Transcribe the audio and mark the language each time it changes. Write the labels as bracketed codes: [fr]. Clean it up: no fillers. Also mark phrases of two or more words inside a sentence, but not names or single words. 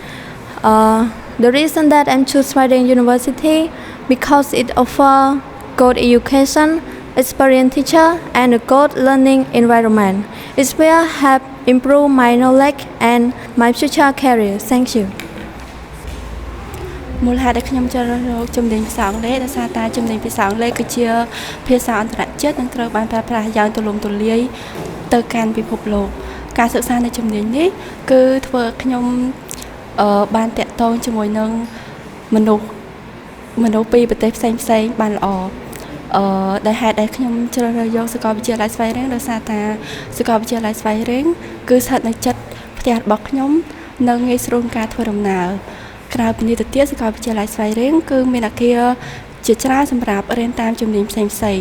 [en] The reason that I'm choose Sweden University because it offer good education, experienced teacher, and a good learning environment. It will help improve my knowledge and my future career. Thank you. [km] មូលហេតុដែលខ្ញុំជ្រើសរើសជំនាញភាសាអង់គ្លេសដោយសារតែជំនាញភាសាអង់គ្លេសគឺជាភាសាអន្តរជាតិនិងត្រូវ បានប្រើប្រាស់យ៉ាងទូលំទូលាយទៅកាន់ពិភពលោកការសិក្សានៅជំនាញនេះគឺធ្វើឲ្យខ្ញុំបានតាក់ទងជាមួយនឹងមនុស្សពីប្រទេសផ្សេងបានល្អដែលហេតុដែលខ្ញុំជ្រើសរើសយកសាកលវិទ្យាល័យស្វាយរៀងដោយសារតែសាកលវិទ្យាល័យស្វាយរៀងគឺស្ថិតនៅជិតផ្ទះរបស់ខ្ញុំនៅងាយស្រួលការធ្វើដំណើរក្រៅពីនេះទៅទៀតសាកលវិទ្យាល័យស្វាយរៀងគឺមានអគារជាច្រើនសម្រាប់រៀនតាមជំនាញផ្សេង